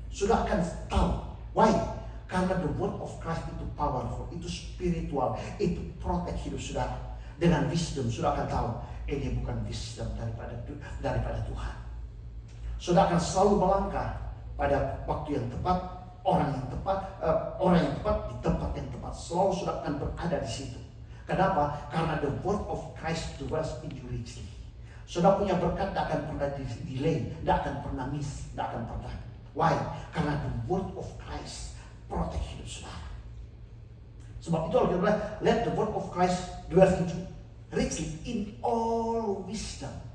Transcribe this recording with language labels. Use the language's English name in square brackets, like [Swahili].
[Indonesian] Saudara akan tahu. Why? Karena [English] the word of Christ [Indonesian] itu powerful, itu spiritual, itu protect hidup saudara. Dengan wisdom, saudara akan tahu, ini bukan wisdom daripada Tuhan. Saudara akan selalu melangkah pada waktu yang tepat, orang yang tepat di tempat yang tepat. Selalu saudara akan berada di situ. Kenapa? Karena [English] the word of Christ dwells in you richly. [Indonesian] Saudara punya berkat tidak akan pernah delay, tidak akan pernah miss, tidak akan pernah. [English] Why? [Indonesian] Karena [English] the word of Christ protect [Indonesian] hidup saudara. Sebab itu Alkitab bilang, [English] let the word of Christ dwell in you richly in all wisdom.